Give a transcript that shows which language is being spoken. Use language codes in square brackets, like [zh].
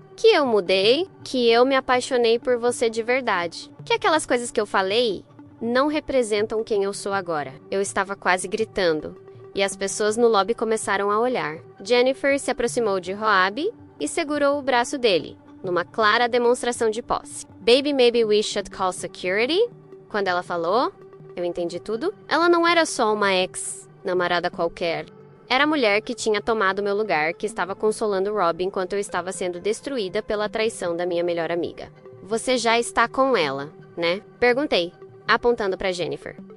[pt] Que eu mudei, que eu me apaixonei por você de verdade. Que aquelas coisas que eu falei não representam quem eu sou agora. Eu estava quase gritando. E as pessoas no lobby começaram a olhar. Jennifer se aproximou de Roab e segurou o braço dele, numa clara demonstração de posse. [en] Baby, maybe we should call security? [pt] Quando ela falou, eu entendi tudo. Ela não era só uma ex-namorada qualquer. Era a mulher que tinha tomado meu lugar, que estava consolando Rob enquanto eu estava sendo destruída pela traição da minha melhor amiga. Você já está com ela, né? Perguntei, apontando para Jennifer.